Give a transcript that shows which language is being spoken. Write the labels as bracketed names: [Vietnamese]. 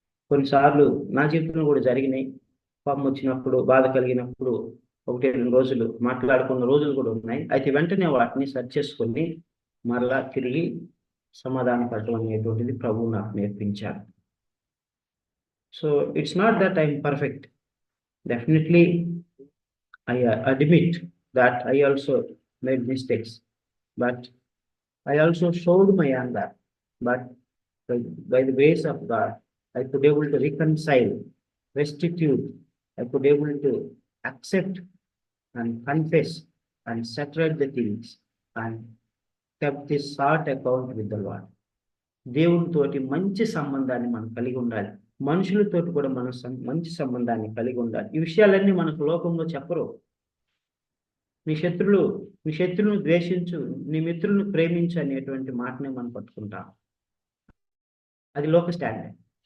[Telugu] కొన్నిసార్లు నా జీవితంలో కూడా జరిగినాయి. కోపం వచ్చినప్పుడు, బాధ కలిగినప్పుడు 1-2 రోజులు మాట్లాడుకున్న రోజులు కూడా ఉన్నాయి. అయితే వెంటనే వాటిని సరి చేసుకొని మరలా తిరిగి సమాధాన పడటం అనేటువంటిది ప్రభువు నాకు నేర్పించారు. [English] So it's not that I'm perfect. Definitely I admit that I also made mistakes, but I also showed my anger. But by the grace of God, I could able to reconcile, restitute. I could able to accept and confess and settle the things and kept this short account with the Lord. [Telugu] దేవునితోటి మంచి సంబంధాన్ని మనం కలిగి ఉండాలి. మనుషులతోటి కూడా మనం మంచి సంబంధాన్ని కలిగి ఉండాలి. ఈ విషయాలన్నీ మనకు లోకంలో చెప్పరు. నీ శత్రువును ద్వేషించు, నీ మిత్రులను ప్రేమించు అనేటువంటి మాటనే మనం పట్టుకుంటాం. అది లోక స్టాండర్డ్.